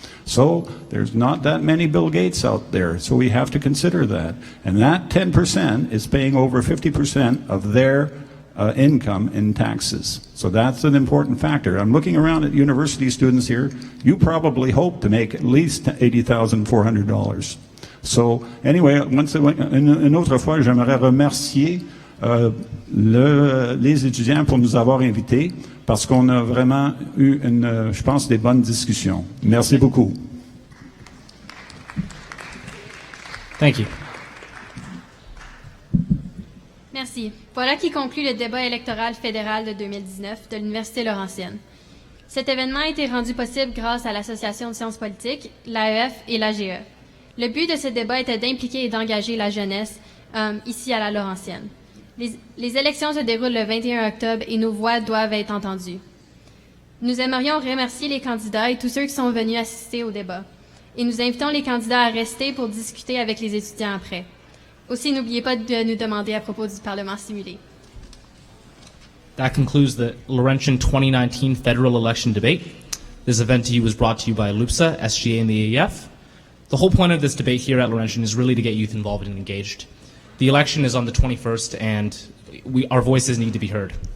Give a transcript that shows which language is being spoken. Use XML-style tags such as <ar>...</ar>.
<en>So there's not that many Bill Gates out there, so we have to consider that. And that 10% is paying over 50% of their income in taxes. So that's an important factor. I'm looking around at university students here. You probably hope to make at least $80,400. So anyway,</en> <fr>une autre fois, j'aimerais remercier les étudiants pour nous avoir invités parce qu'on a vraiment eu, je pense, des bonnes discussions. Merci beaucoup.</fr> <en>Thank you.</en> <fr>Merci. Voilà qui conclut le débat électoral fédéral de 2019 de l'Université Laurentienne. Cet événement a été rendu possible grâce à l'Association de sciences politiques, l'AEF et l'AGE. Le but de ce débat était d'impliquer et d'engager la jeunesse ici à la Laurentienne. Les élections se déroulent le 21 octobre et nos voix doivent être entendues. Nous aimerions remercier les candidats et tous ceux qui sont venus assister au débat. Et nous invitons les candidats à rester pour discuter avec les étudiants après. Aussi, n'oubliez pas de nous demander à propos du Parlement simulé.</fr> <en>That concludes the Laurentian 2019 federal election debate. This event to you was brought to you by LUPSA, SGA, and the AEF. The whole point of this debate here at Laurentian is really to get youth involved and engaged. The election is on the 21st, and our voices need to be heard.</en>